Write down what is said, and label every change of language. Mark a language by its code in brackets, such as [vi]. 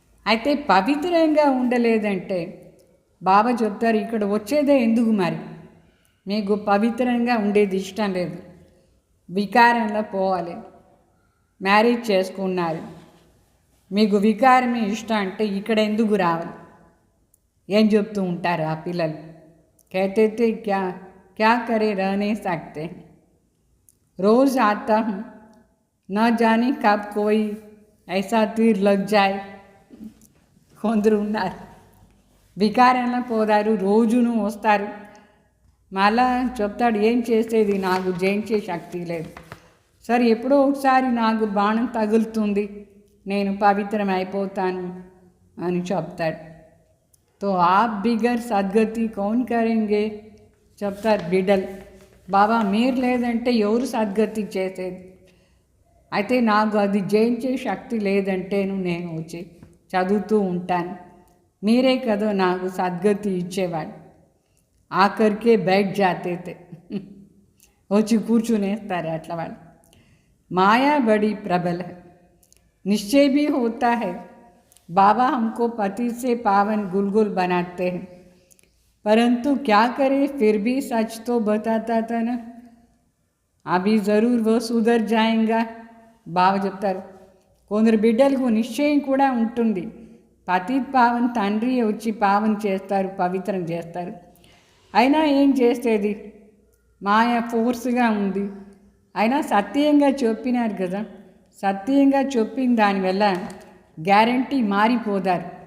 [te] అయితే పవిత్రంగా ఉండలేదంటే బాబా చెప్తారు, ఇక్కడ వచ్చేదే ఎందుకు మరి? మీకు పవిత్రంగా ఉండేది ఇష్టం లేదు, వికారంలో పోవాలి. మ్యారేజ్ చేసుకున్నారు, మీకు వికారమే ఇష్టం అంటే ఇక్కడ ఎందుకు రావాలి? ఏం చెప్తూ ఉంటారు ఆ పిల్లలు? [hi] कहते थे क्या करे रह नहीं सकते, रोज़ आता हूँ न जाने कब कोई ऐसा तीर लग जाए. [te] కొందరు ఉన్నారు వికారంలో పోదారు, రోజును వస్తారు. మళ్ళా చెప్తాడు, ఏం చేసేది, నాకు జయించే శక్తి లేదు. సరే ఎప్పుడో ఒకసారి నాకు బాణం తగులుతుంది, నేను పవిత్రం అయిపోతాను అని చెప్తాడు. [hi] तो आप बिगर సద్గతి కౌన్ కరెంగే [te] చెప్తారు బిడ్డలు. బాబా మీరు లేదంటే ఎవరు సద్గతి చేసేది? అయితే నాకు అది జయించే శక్తి లేదంటేను నేను వచ్చి చదువుతూ ఉంటాను, మీరే కదా నాకు సద్గతి ఇచ్చేవాడు. ఆఖరికే బయట జాతే వచ్చి కూర్చునేస్తారు అట్లా వాళ్ళు. [hi] మాయా బడి ప్రబల నిశ్చయ भी होता है. बाबा हमको पति से पावन गुलगुल बनाते हैं, परंतु क्या करें, फिर भी सच तो बताता था ना, अभी ज़रूर वो सुधर जाएगा. [te] బాబా చెప్తారు, కొందరు బిడ్డలకు నిశ్చయం కూడా ఉంటుంది. పతి పావన్ తండ్రి వచ్చి పావన్ చేస్తారు, పవిత్రం చేస్తారు. అయినా ఏం చేసేది, మాయ ఫోర్స్గా ఉంది. అయినా సత్యంగా చెప్పినారు కదా, సత్యంగా చెప్పిన దానివల్ల గ్యారంటీ మారిపోతారు.